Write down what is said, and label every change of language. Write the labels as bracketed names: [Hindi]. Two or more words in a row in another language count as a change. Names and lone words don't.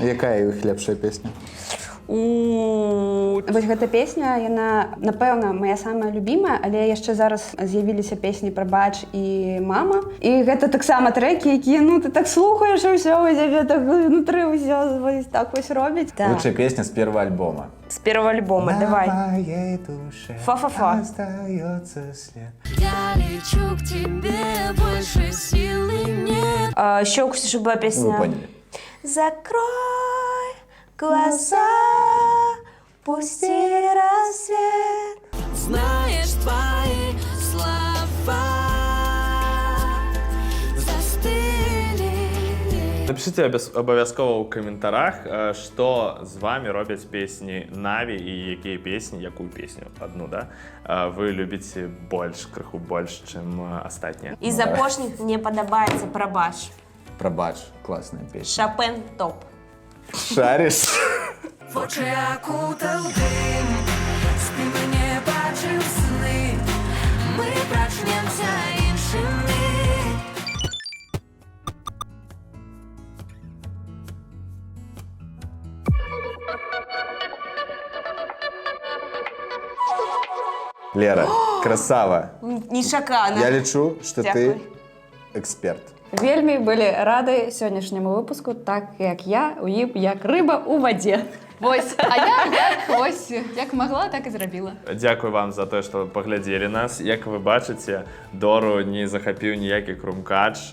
[Belarusian] Якая іх лепшая песня? Вось гэта песня, яна, напэўна, моя самая любімая, але яшчэ зараз з'явіліся песні «Прабач» і «Мама». І гэта таксама трэкі, якія, ну, ты так слухаеш, і ўсё, у цябе так внутры ўсё вось так вось робіць. [Russian] Лучшая песня с первого альбома. С первого альбома, давай. моей душе Фа-фа-фа. остается след. Я лечу к тебе, больше силы нет. Еще у Ксюши была Вы песня. поняли. Закрой глаза, пусти рассвет. Знаешь, твои слова застыли. [Belarusian] Напишите абавязкова ў каментарах, што з вами робяць песні Наві і якія песні, якую песню адну, да? Вы любіце больш, крыху больш, чым астатнія. [Russian] Из апошних мне подобается «Пробач». Пробач, классная песня. Шопен топ. Шаришь? [Ukrainian] В очі окутав дим, спи мене бачив сни, ми прачнемся іншими. [Russian] Лера, красава. Не шакана. Я лечу, что ты [Ukrainian] Дякую. [Russian] эксперт. [Belarusian] Вельмі былі рады сённяшняму выпуску, так як я у ім як рыба у вадзе. Вось, а я як магла, так і зрабіла. Дзякуй вам за тое, што паглядзелі нас. Як вы бачыце, Дору не захапіў ніякі крумкач.